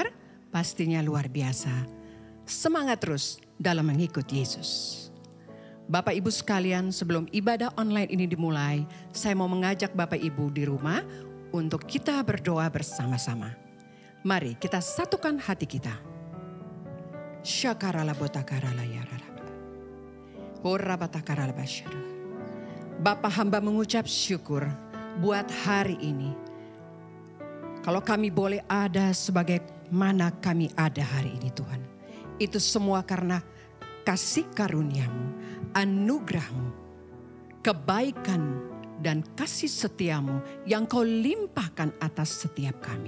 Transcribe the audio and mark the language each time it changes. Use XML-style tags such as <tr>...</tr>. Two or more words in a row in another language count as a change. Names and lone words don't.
<id>Pastinya luar biasa. Semangat terus dalam mengikut Yesus. Bapak Ibu sekalian, sebelum ibadah online ini dimulai, saya mau mengajak Bapak Ibu di rumah untuk kita berdoa bersama-sama. Mari kita satukan hati kita. Syakarala botakarala yarala. Horabatakara basyara. Bapa, hamba mengucap syukur buat hari ini. Kalau kami boleh ada sebagai mana kami ada hari ini Tuhan. Itu semua karena kasih karunia-Mu, anugerah-Mu, kebaikan dan kasih setia-Mu yang Kau limpahkan atas setiap kami.</id>